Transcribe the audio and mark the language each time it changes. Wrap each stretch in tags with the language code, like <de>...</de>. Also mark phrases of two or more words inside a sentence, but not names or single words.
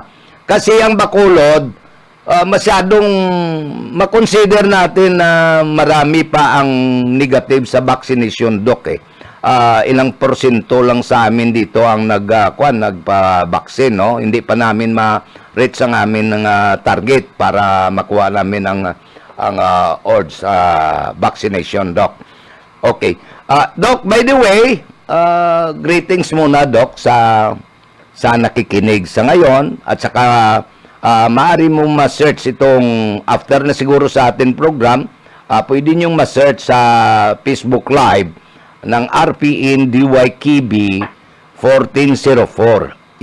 <tl>Kasi ang Bacolod, masyadong makonsider natin na marami pa ang negative sa vaccination, Doc eh. Ilang porsyento lang sa amin dito ang nagpa-vaccine, no? Hindi pa namin ma-reach ang amin ng target para makuha namin ang odds vaccination, Doc. Okay. Doc,</tl> <en>by the way,</en> <tl>greetings muna, Doc, sa nakikinig sa ngayon at saka maaari mo ma-search itong after na siguro sa ating program, pwede nyo ma-search sa Facebook Live ng RPN DYKB 1404.</tl>